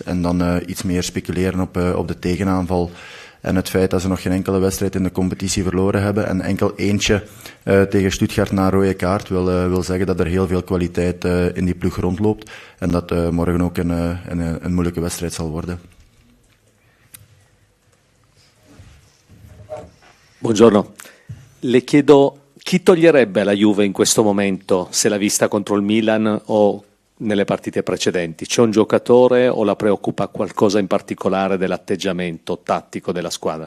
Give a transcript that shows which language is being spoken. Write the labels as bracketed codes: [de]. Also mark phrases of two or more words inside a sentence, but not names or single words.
[nl] En dan iets meer speculeren op de tegenaanval. En het feit dat ze nog geen enkele wedstrijd in de competitie verloren hebben en enkel eentje tegen Stuttgart na een rode kaart wil zeggen dat er heel veel kwaliteit in die ploeg rondloopt en dat morgen ook een moeilijke wedstrijd zal worden. [it] Buongiorno, le chiedo chi toglierebbe la Juve in questo momento, se l'ha vista contro il Milan o nelle partite precedenti? C'è un giocatore o la preoccupa qualcosa in particolare dell'atteggiamento tattico della squadra?